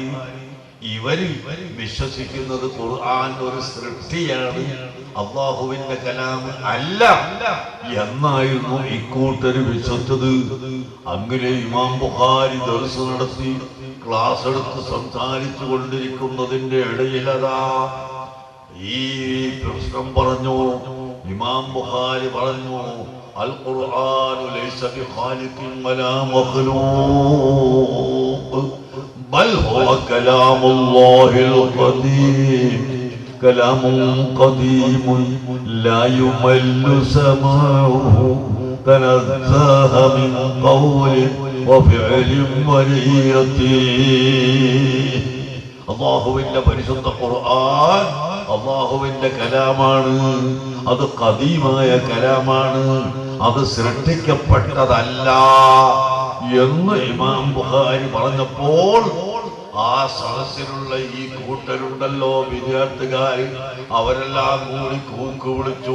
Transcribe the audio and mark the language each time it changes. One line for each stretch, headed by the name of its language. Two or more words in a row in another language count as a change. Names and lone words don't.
Malayalam: ഇവര് വിശ്വസിക്കുന്നത് ഖുർആൻ ഒരു സൃഷ്ടിയാണ്, അല്ലാഹുവിന്റെ കലാം അല്ല എന്നായിരുന്നു ഇക്കൂട്ടര് വിശ്വസിച്ചത്. അങ്ങനെ ഇമാം ബുഖാരി ദർസ് നടത്തി ക്ലാസ് എടുത്ത് സംസാരിച്ചു കൊണ്ടിരിക്കുന്നതിന്റെ ഇടയിലതാ ഈ പ്രശ്നം പറഞ്ഞു. ഇമാം ബുഖാരി പറഞ്ഞു,
Arabic: القرآن ليس بخالق ولا مخلوق بل هو كلام الله القديم كلام قديم لا يمل سماعه تنزه من قول وفعل ونية
Malayalam: അള്ളാഹുവിന്റെ പരിശുദ്ധ ഖുർആൻ അള്ളാഹുവിന്റെ കലാമാണ്. അത് ഖദീമായ കലാമാണ്, അത് സൃഷ്ടിക്കപ്പെട്ടതല്ല എന്ന് ഇമാം ബുഖാരി പറഞ്ഞപ്പോൾ ആ സദസ്സിലുള്ള ഈ കൂട്ടരുണ്ടല്ലോ വിദ്യാർത്ഥികാർ, അവരെല്ലാം കൂടി കൂക്ക് വിളിച്ചു.